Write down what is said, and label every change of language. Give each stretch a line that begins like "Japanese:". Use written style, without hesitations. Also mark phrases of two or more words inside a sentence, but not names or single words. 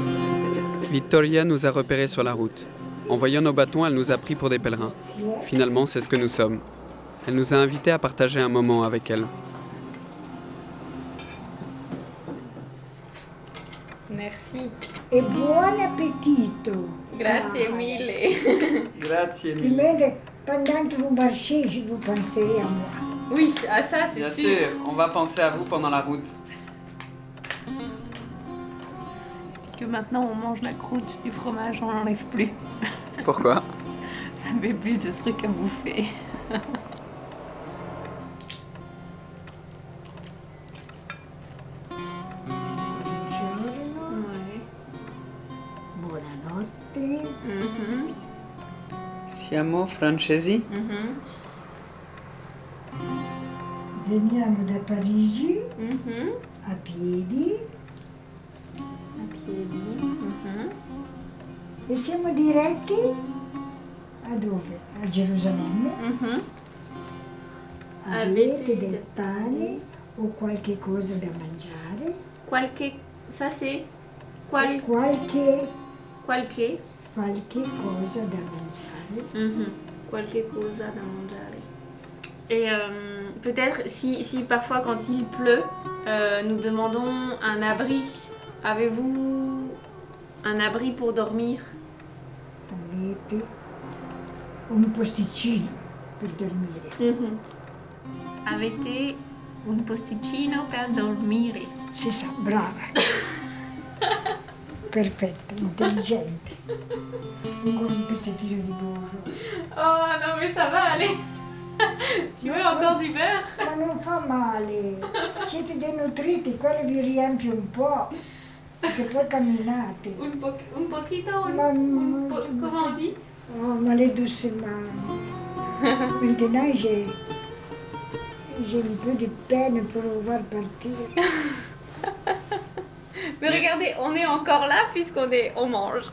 French: Vittoria nous a repérés sur la route. En voyant nos bâtons, elle nous a pris pour des pèlerins. Finalement, c'est ce que nous sommes. Elle nous a invités à partager un moment avec elle. Merci.
Italian: Et buon appetito. Grazie mille. Grazie mille.
French: Pendant que vous marchez, je vous penserai à moi. Oui, à ça c'est Bien sûr. sûr, on va penser à vous pendant la route. Que maintenant on mange la croûte du fromage, on l'enlève plus. Pourquoi? Ça me fait plus de trucs à bouffer.
Italian: Buonanotte. Siamo francesi? Veniamo da Parigi a piedi. E siamo diretti a dove? A Gerusalemme. Avete del pane o qualche cosa da mangiare?
French: Ça c'est
Italian: Qualche cosa da mangiare. Qualche cosa da mangiare.
French: Et peut-être si parfois quand il pleut, nous demandons un abri. Avez-vous un abri pour dormir?
Italian: Avete un posticino per dormire. Avete un posticino per dormire. Si sa, brava. Perfetto, intelligente. Ancora un pezzettino di burro.
French: Oh non mais ça va aller. Tu veux encore du beurre?
Italian: Ma non fa male. Siete denutriti, quello vi riempie un po'. Perché poi camminate.
Spanish: Un poquito?
French: Comment on dit? Oh, ma le doucement. Maintenant, j'ai un peu de peine pour pouvoir partir. Mais regardez, on est encore là puisqu'on mange.